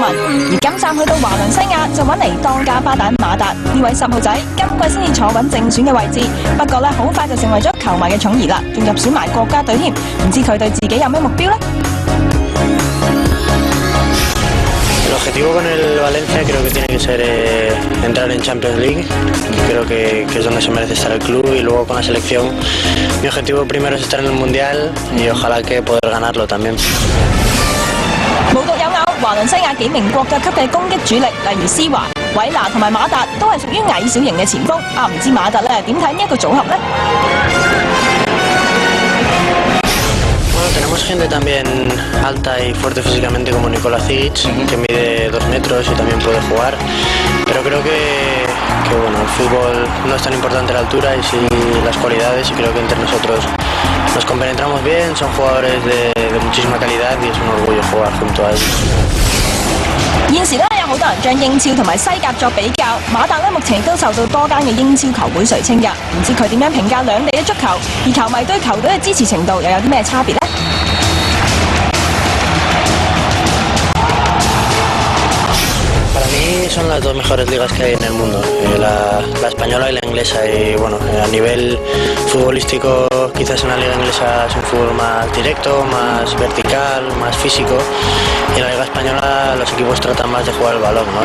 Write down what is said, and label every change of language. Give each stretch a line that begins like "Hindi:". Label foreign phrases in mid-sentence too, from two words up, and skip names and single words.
Cantonese: 而今站去到華倫西亞，就揾嚟當家花旦馬達呢位10號仔，今季先至坐穩正選嘅位置。不過咧，好快就成為咗球迷嘅寵兒啦，仲入選埋國家隊添。唔知佢對自己有咩目標呢
Spanish: ？El objetivo con el Valencia creo que tiene que ser entrar en Champions League, creo que es donde se merece estar el club, y luego con la selección mi objetivo primero es estar en el Mundial y ojalá que poder ganarlo también.
Cantonese: 無獨有偶，華倫西亞幾名國腳級嘅攻擊主力，例如施華、韋拿同埋馬達，都係屬於矮小型嘅前鋒。唔知馬達咧點睇呢一個組合呢
Spanish: ？Tenemos gente también alta y fuerte físicamente como Nikolasic, que mide 2 metros y también puede jugar, pero creo que bueno, el fútbol no es tan importante la altura y sí las cualidades, y creo que entre nosotros nos compenetramos bien, son jugadores de muchísima calidad y es un orgullo jugar junto a ellos.
Cantonese: 現時咧有好多人將英超同埋西甲作比較，馬達咧目前亦都受到多間嘅英超球會垂青㗎。唔知佢點樣評價兩地嘅足球，而球迷對球隊嘅支持程度又有啲咩差別呢
Spanish: ？Para mí son las dos mejores ligas que hay en el mundo, la española y la inglesa, y bueno, a nivel futbolístico quizás en la liga inglesa es un fútbol más directo, más vertical, más físico, y en la liga española los equipos tratan más de jugar el balón, ¿no?